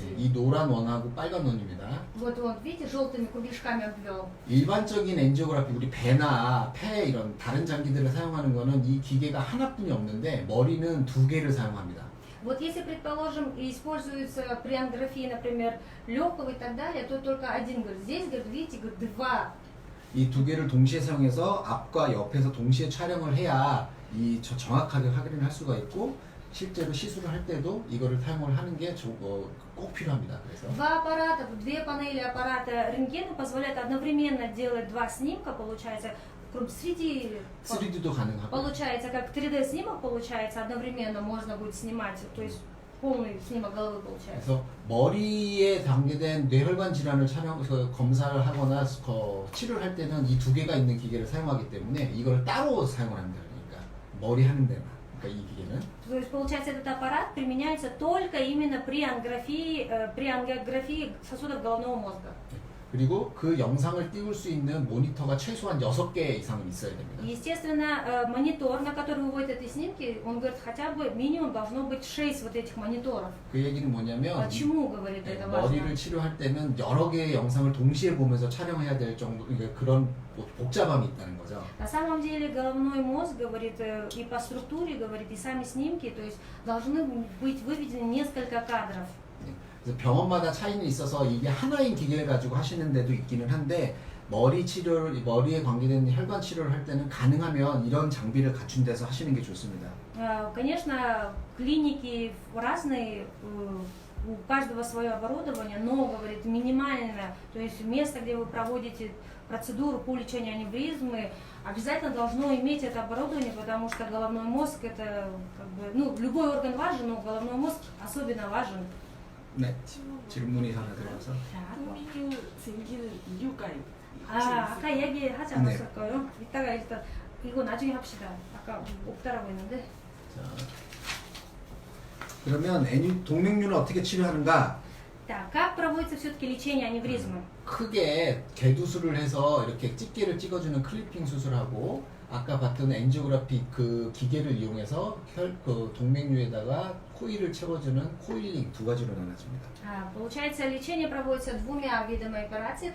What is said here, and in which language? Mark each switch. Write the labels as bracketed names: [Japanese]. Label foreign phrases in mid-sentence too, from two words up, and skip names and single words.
[Korean] 이 노란 원하고 빨간 원입니다. [Russian] Вот он, видите, желтыми кругляшками обвел. [Korean] 일반적인 엔지오그라피 우리 배나 폐 이런 다른 장기들을 사용하는 거는 이 기계가 하나뿐이 없는데 머리는 두 개를 사용합니다. [Russian] Вот если, предположим, используется при ангиографии, например, легкого и так далее, то только один, говорит, здесь, говорит, видите, говорит, два. [Korean] 이 두 개를 동시에 사용해서 앞과 옆에서 동시에 촬영을 해야 정확하게 확인을 할 수가 있고 실제로 시술을 할 때도 이거를 사용을 하는 게 꼭 필요합니다. 그래서 [Russian] Два аппарата, две панели аппарата рентгена позволяют одновременно делать два снимка, получается, среди [Korean] 3D도 가능하고 [Russian] получается, как 3D снимок получается, одновременно можно будет снимать, то есть полный снимок головы получается. [Korean] 그래서 머리에 관계된 뇌혈관 질환을 검사를 하거나 치료를 할 때는 이 두 개가 있는 기계를 사용하기 때문에 이걸 따로 사용을 합니다. 그러니까 머리 하는 데만. 그러니까 이 기계는. [Russian] То есть, получается, этот аппарат применяется только именно при ангиографии сосудов головного мозга. [Korean] 그리고 그 영상을 띄울 수 있는 모니터가 최소한 6개 이상은 있어야 됩니다. [Russian] Естественно, монитор, на который выводят эти снимки, он говорит, хотя бы минимум должно быть 6 вот этих мониторов. [Korean] 그 얘기는 뭐냐면 [Russian] Почему, говорит, это важно? [Korean] 머리를 치료할 때는 여러 개의 영상을 동시에 보면서 촬영해야 될 정도 그런 복잡함이 있다는 거죠. [Russian] На самом деле головной мозг, говорит, и по структуре, говорит, и сами снимки, то есть должны быть выведены несколько кадров. [Korean] 그래서 병원마다 차이는 있어서 이게 하나인 기계를 가지고 하시는 데도 있기는 한데 머리에 관계된 혈관 치료를 할 때는 가능하면 이런 장비를 갖춘 데서 하시는 게 좋습니다. [Russian] Конечно, клиники разные, у каждого свое оборудование, но, говорит, минимально, то есть место, где вы проводите процедуру по лечению аневризмы, обязательно должно иметь это оборудование, потому что головной мозг это, как бы, любой орган важен, но головной мозг особенно важен. [Korean] 네, 질문이 하나 들어와서. 동맥류 생기는 이유가 아까 얘기하지 않았을까요? 이따가 일단 이거 나중에 합시다. 아까 없다라고 했는데. 자, 그러면 동맥류는 어떻게 치료하는가? [Russian] Так, как проводится все-таки лечение аневризмы? [Korean] 크게 개두술을 해서 이렇게 집게를 찍어주는 클리핑 수술하고 아까 봤던 엔지오그라피 그 기계를 이용해서 그 동맥류에다가 코일을 채워주는 코일링 두 가지로 나눠집니다. [Russian] Получается, лечение проводится двумя видами операций.